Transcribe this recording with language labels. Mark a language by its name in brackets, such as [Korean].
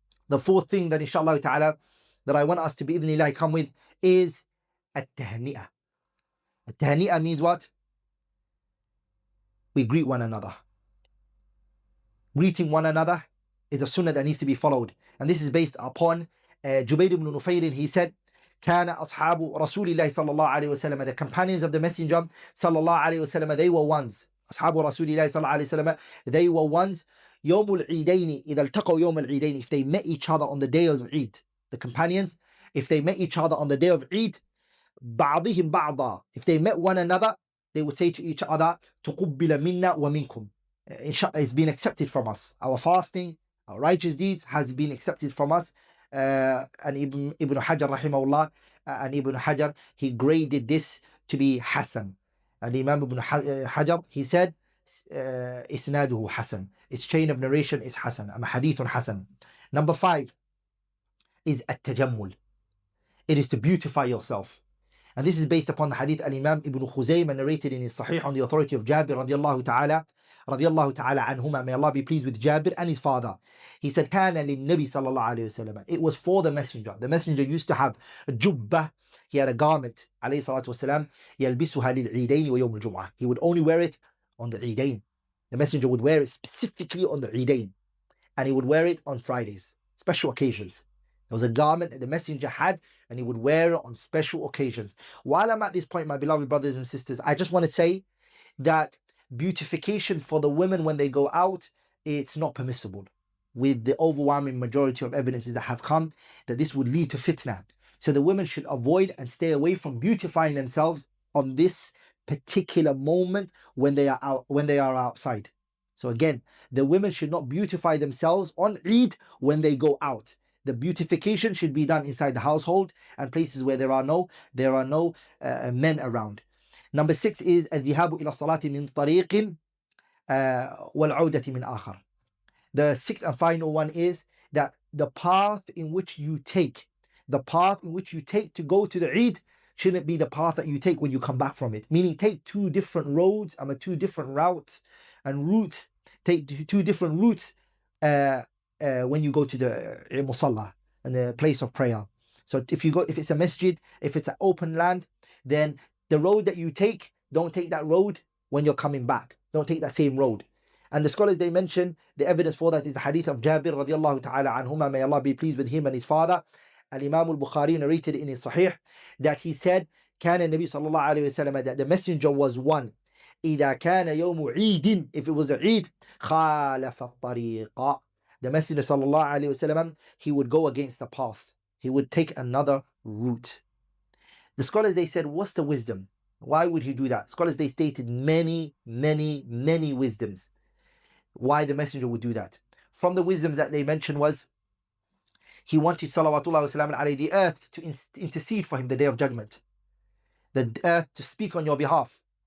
[English] The fourth thing that inshallah ta'ala that I want us to bi'idhnillah come with is at-tahni'ah. At-tahni'ah means what? We greet one another. Greeting one another is a sunnah that needs to be followed. And this is based upon Jubayr ibn Nufayr. He said, [Arabic] كان أصحاب رسول الله صلى الله عليه وسلم, [English] the companions of the Messenger صلى الله عليه وسلم, they were ones. [Arabic] أصحاب رسول الله صلى الله عليه وسلم, [English] they were ones. [Arabic] يوم العيدين إذا التقوا يوم العيدين, [English] if they met each other on the day of Eid, the companions, if they met each other on the day of Eid, [Arabic] بعضهم بعضا, [English] if they met one another, they would say to each other, [Arabic] تقبل منا ومنكم. [English] It's been accepted from us. Our fasting, our righteous deeds has been accepted from us. And Ibn Hajar rahimahullah, and Ibn Hajar, he graded this to be Hasan. And Imam Ibn Hajar, he said, [Arabic] إسناده حسن. [English] Its chain of narration is حسن. [Arabic] حديث حسن. [English] Number 5 is التجمل. It is to beautify yourself. And this is based upon the hadith Al-Imam Ibn Khuzaymah narrated in his Sahih on the authority of Jabir radiallahu ta'ala anhuma. May Allah be pleased with Jabir and his father. He said, [Arabic] كان للنبي صلى الله عليه وسلم. [English] It was for the messenger. The messenger used to have a jubbah. He had a garment, [Arabic] عليه الصلاة والسلام, يلبسها للعيدين ويوم الجمعة. [English] He would only wear it on the Eidain. The messenger would wear it specifically on the Eidain. And he would wear it on Fridays, special occasions. There was a garment that the messenger had, and he would wear it on special occasions. While I'm at this point, my beloved brothers and sisters, I just want to say that beautification for the women when they go out, it's not permissible. With the overwhelming majority of evidences that have come, that this would lead to fitna. So the women should avoid and stay away from beautifying themselves on this particular moment when they are outside. So again, the women should not beautify themselves on Eid when they go out. The beautification should be done inside the household and places where there are no men around. Number 6 is [Arabic] الذهاب إلى الصلاة من طريق والعودة من آخر. [English] The 6th and final one is that the path in which you take to go to the Eid shouldn't be the path that you take when you come back from it. Meaning take two different roads, two different routes and routes. Take two different routes when you go to the musalla and the place of prayer. So if it's a masjid, if it's an open land, then the road that you take, don't take that road when you're coming back. Don't take that same road. And the scholars, they mention the evidence for that is the hadith of Jabir radiallahu ta'ala anhuma. May Allah be pleased with him and his father. Al-Imam al-Bukhari narrated in his Sahih that he said, [Arabic] كان النبي صلى الله عليه وسلم, [English] that the messenger was one. [Arabic] إذا كان يوم عيد, [English] if it was the Eid, [Arabic] خالف الطريق. [English] The messenger [Arabic] صلى الله عليه وسلم, [English] he would go against the path. He would take another route. The scholars, they said, what's the wisdom? Why would he do that? Scholars, they stated many wisdoms why the messenger would do that. From the wisdoms that they mentioned was, he wanted [Arabic] salawatullah wasalam alayhi, [English] the earth to intercede for him the day of judgment, the earth to speak on your behalf.